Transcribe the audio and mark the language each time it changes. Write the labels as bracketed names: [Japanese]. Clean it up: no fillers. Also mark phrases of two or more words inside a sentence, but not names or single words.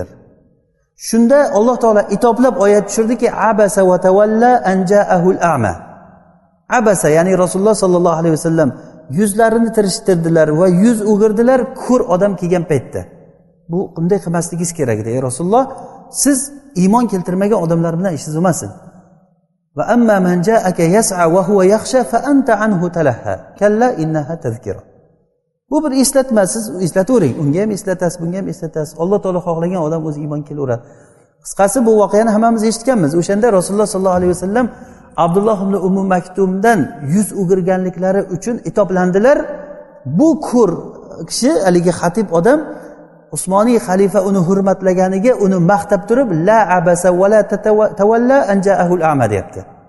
[Uzbek] Shunda Alloh taolo itoblab oyat tushirdiki, [Arabic] عبس وتولى أن جاءه الأعمى. [Uzbek] Abasa, ya'ni Rasululloh [Arabic] صلى الله عليه وسلم [Uzbek] yuzlarini tirishtirdilar va yuz o'girdilar ko'r odam kelgan paytda. Bu qanday qilmasligingiz kerak edi, ey Rasululloh? Siz iymon keltirmagan odamlar bilan ishingiz bo'lmasin. [Arabic] وأما من جاءك يسعى وهو يخشى فأنت عنه تلهى. كلا إنها تذكرة. [Uzbek] Bu bir eslatma, siz eslatavering. Unga ham eslatasiz, bunga ham eslatasiz. Alloh taolo xohlagan odam o'zi iymon kelaveradi. Qisqasi bu voqeani hammamiz eshitganmiz. O'shanda Rasululloh [Arabic] صلى الله عليه وسلم [Uzbek] Abdulloh ibn Ummu Maktumdan yuz o'girganliklari uchun itoblandilar. Bu ko'r kishi, haligi xatib odam, Usmoniy xalifa uni hurmatlaganiga uni maqtab turib, [Arabic] لا عبس ولا تولى أن جاءه الأعمى [Uzbek] deyapti.